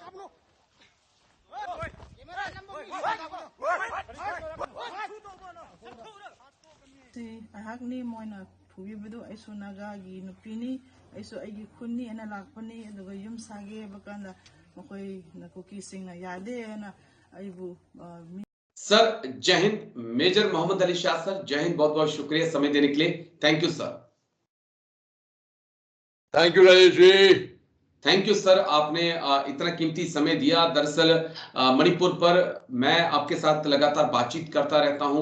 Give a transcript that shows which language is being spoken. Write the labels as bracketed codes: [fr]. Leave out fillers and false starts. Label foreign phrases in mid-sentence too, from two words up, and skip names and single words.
[mni] ꯑꯩꯍꯥꯛꯅꯤ ꯃꯣꯏꯅ ꯐꯨꯕꯤꯕꯗꯨ ꯑꯩꯁꯨ ꯅꯥꯒꯥꯒꯤ ꯅꯨꯄꯤꯅꯤ ꯑꯩꯁꯨ ꯑꯩꯒꯤ ꯈꯨꯟꯅꯤ ꯑꯅ ꯂꯥꯛꯄꯅꯤ ꯑꯗꯨꯒ ꯌꯨꯝ ꯁꯥꯒꯦ ꯍꯥꯏꯕ ꯀꯥꯟꯗ ꯃꯈꯣꯏꯅ ꯀꯨꯀꯤꯁꯤꯡꯅ ꯌꯥꯗꯦꯅ ꯑꯩꯕꯨ [hi] सर जय हिंद। मेजर मोहम्मद अली शाह सर, जय हिंद। बहुत बहुत शुक्रिया समय देने के लिए। [en] Thank you sir. Thank you Rajesh ji. Thank you sir, [hi] आपने इतना कीमती समय दिया। दरअसल मणिपुर पर मैं आपके साथ लगातार बातचीत करता रहता हूं।